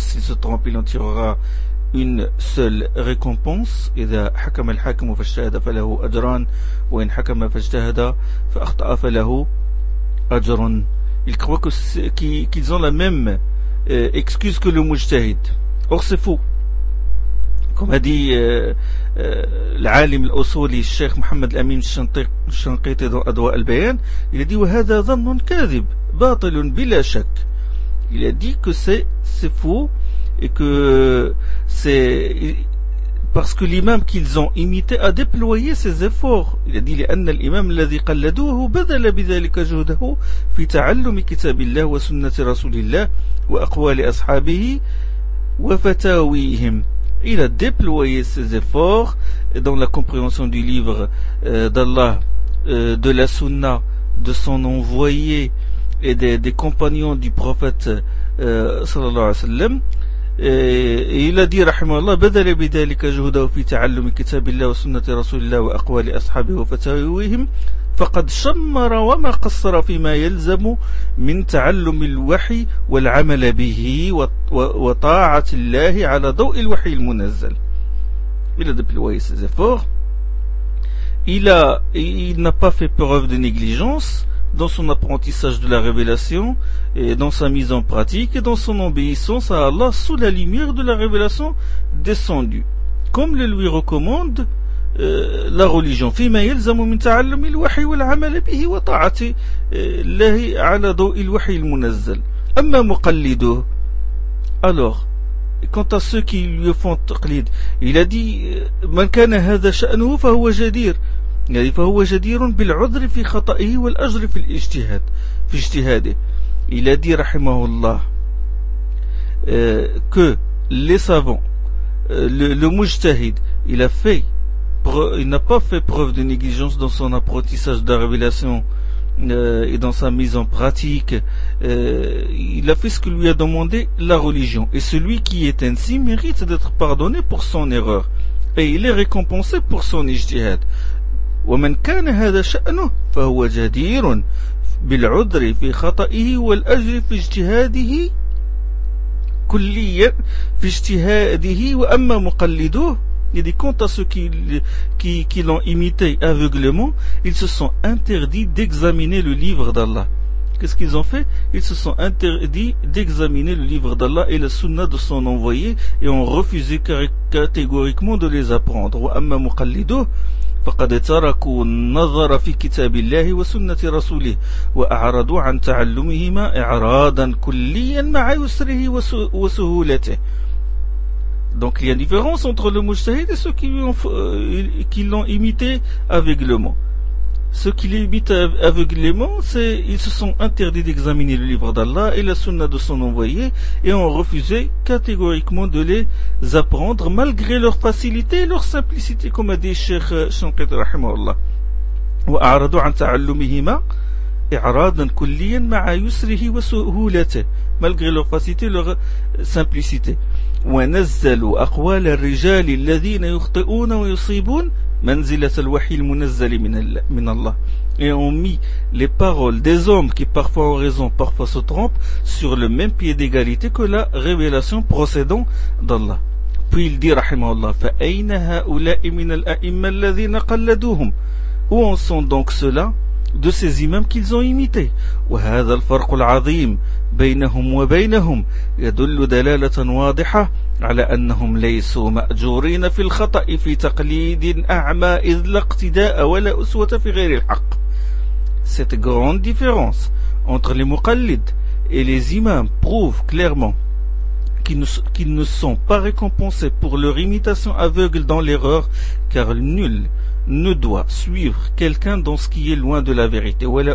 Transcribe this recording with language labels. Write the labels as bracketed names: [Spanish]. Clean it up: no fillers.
[French] S'il se trompe, il en tirera une seule récompense. [Arabic] إذا حكم الحاكم فاجتهد فله أجران وإن حكم فاجتهد فأخطأ فله أجران. [French] Ils croient qu'ils ont la même excuse que le mujtahid. Or c'est faux. Comme a dit l'alim al-Usuli, le cheikh Mohamed Amin Shanqiti dans Adwa al-Bayan, il a dit [Arabic] وهذا ظن كاذب باطل بلا شك. [French] Il a dit que c'est faux et que c'est parce que l'imam qu'ils ont imité a déployé ses efforts. Il a dit [Arabic] لأن الإمام الذي قلدوه بذل بذلك جهده في تعلم كتاب الله وسنة رسول الله وأقوال أصحابه وفتاويهم. [French] Il a déployé ses efforts dans la compréhension du livre d'Allah, de la sunna, de son envoyé et des compagnons du prophète sallallahu alayhi wa sallam. Et il a dit, rahimahullah, [Arabic] بذل بذلك جهده في تعلم كتاب الله وسنة رسول الله وأقوال أصحابه وفتاويهم فقد شمر وما قصر فيما يلزم من تعلم الوحي والعمل به وطاعة الله على ضوء الوحي المنزل. [French] Il a déployé ses efforts. Il n'a pas fait preuve de négligence dans son apprentissage de la révélation et dans sa mise en pratique et dans son obéissance à Allah sous la lumière de la révélation descendue, comme le lui recommande la religion. [Arabic] فِيمَا يَلْزَمُ مِنْ تَعَلَّمِ الْوَحِي وَالْعَمَلِ بِهِ وَطَاعَةِ اللَّهِ عَلَى ضَوْءِ الْوَحِي الْمُنَزَّلِ أَمَّا مُقَلِّدُهُ. [French] Alors, quant à ceux qui lui font taqlid, il a dit [Arabic] مَنْ كَانَ هَذَا شَأْنُهُ فَهُوَ جَدِيرٌ. فهو جدير بالعذر في خطئه والأجر في الاجتهاد في اجتهاده. [French] Il a dit رحمه الله que les savants, le mujtahid, il n'a pas fait preuve de négligence dans son apprentissage de la révélation et dans sa mise en pratique. Il a fait ce que lui a demandé la religion, et celui qui est ainsi mérite d'être pardonné pour son erreur et il est récompensé pour son ijtihad. [Arabic] ومن كان هذا شأنه فهو جدير بالعذر في خطئه والأجر في اجتهاده كليا في اجتهاده وأما مقلدوه. [French] Il dit quant à ceux qui l'ont imité aveuglément, ils se sont interdits d'examiner le livre d'Allah. Qu'est-ce qu'ils ont fait? Ils se sont interdits d'examiner le livre d'Allah et la sunna de son envoyé et ont refusé catégoriquement de les apprendre. [Arabic] وأما مقلدوه فقد تركوا النظر في كتاب الله وسنة رسوله وأعرضوا عن تعلمهما إعرادا كليا مع يسره وسهولته. [French] Donc il y a une différence entre le mujtahid et ceux qui l'ont imité aveuglément. Ceux qui l'imitent aveuglément, ils se sont interdits d'examiner le livre d'Allah et la sunna de son envoyé et ont refusé catégoriquement de les apprendre malgré leur facilité et leur simplicité, comme a dit Cheikh Shankit rahimahullah. [Arabic] وَأَعْرَضُوا عَنْ تَعَلُّمِهِمَا إِعْرَادًا كُلِّيًا مَعَ يُسْرِهِ وَسُهُولَتِهِ. [French] Malgré leur facilité et leur simplicité. [Arabic] وَنَزَّلُوا أَقْوَالَ الرِّجَالِ الَّذِينَ يُخْطِئُونَ وَيُصِيبُونَ منزلة الوحي المنزل من الله. [French] Et ont mis les paroles des hommes qui parfois ont raison, parfois se trompent, sur le même pied d'égalité que la révélation procédant d'Allah. Puis il dit rahimahullah, [Arabic] فَأَيْنَ هَؤُلَاءِ مِنَ الْأَئِمَّ الَّذِينَ قَلَّدُوهُمْ. [French] Où en sont donc ceux-là de ces imams qu'ils ont imités? [Arabic] وَهَذَا الْفَرْقُ الْعَظِيمُ بَيْنَهُمْ وَبَيْنَهُمْ يَدُلُّ دَلَالَةً وَاضِحَةً على أنهم ليسوا مأجورين في الخطأ في تقليد أعمى إذ لا اقتداء ولا أسوة في غير الحق. [French] Cette grande différence entre les muqallid et les imams prouve clairement qu'ils ne sont pas récompensés pour leur imitation aveugle dans l'erreur, car nul ne doit suivre quelqu'un dans ce qui est loin de la vérité.